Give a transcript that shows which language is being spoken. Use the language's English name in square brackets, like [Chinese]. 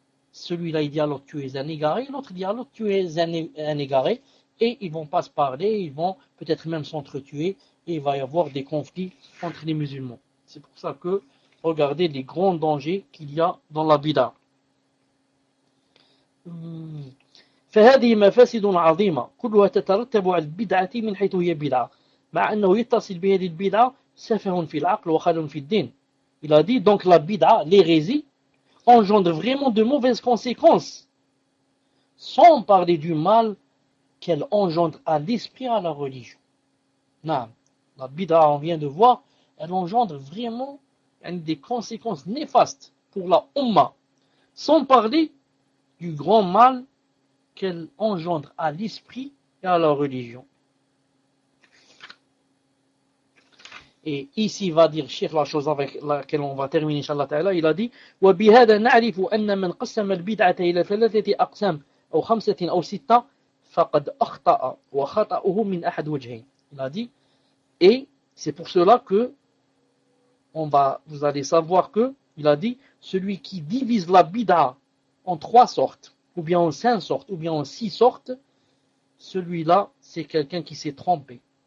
[French] Celui-là, il dit à l'autre, tu es un égaré, l'autre dit à l'autre, tu es un égaré, et ils ne vont pas se parler, ils vont peut-être même s'entretuer, et il va y avoir des conflits entre les musulmans. C'est pour ça que, regardez les grands dangers qu'il y a dans la bid'a. [Arabic] فهذه مفاسد عظيمة كلها تترتب على البدعة من حيث هي بدعة مع أنه يتصل بهذه البدعة سفه في العقل وخلل في الدين. [French] Il a dit donc la bid'a, l'hérésie, engendre vraiment de mauvaises conséquences, sans parler du mal qu'elle engendre à l'esprit, à la religion. Naam. La bid'a, on vient de voir, elle engendre vraiment des conséquences néfastes pour la Ummah, sans parler du grand mal qu'elle engendre à l'esprit et à la religion. Et ici, va dire Cheikh la chose avec laquelle on va terminer, inshallah ta'ala, il a dit [Arabic] وَبِهَذَا نَعْرِفُ أَنَّ مَنْ قَسَّمَ الْبِدْعَةَ إِلَى ثَلَثَةِ أَقْسَامٍ أَوْ خَمْسَةٍ أَوْ سِتَّةٍ فَقَدْ أَخْطَأَ وَخَطَأُهُ مِنْ أَحَدْ وَجْهَيْنِ. [French] Il a dit, et c'est pour cela que vous allez savoir que, il a dit, celui qui divise la bid'a en trois sortes, ou bien en cinq sortes, ou bien en six sortes, celui-là, c'est quelqu'un qui s'est trompé.